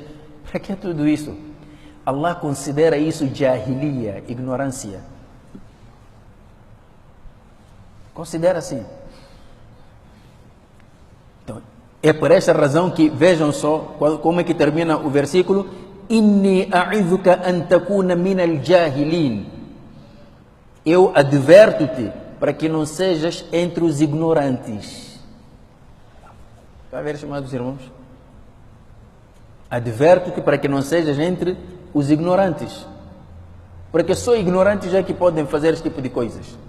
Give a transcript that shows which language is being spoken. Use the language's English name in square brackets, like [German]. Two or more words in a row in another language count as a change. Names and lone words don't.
[Portuguese] Para que tudo isso? Allah considera isso jahiliya, ignorância. Considera assim. Então, é por essa razão que, vejam só, como é que termina o versículo. [Arabic] Inni a'idhuka an takuna min al-jahilin. [Portuguese] Eu adverto-te para que não sejas entre os ignorantes. Está a ver, estimados irmãos? Adverto-te para que não sejas entre os ignorantes. Porque só ignorantes é que podem fazer esse tipo de coisas.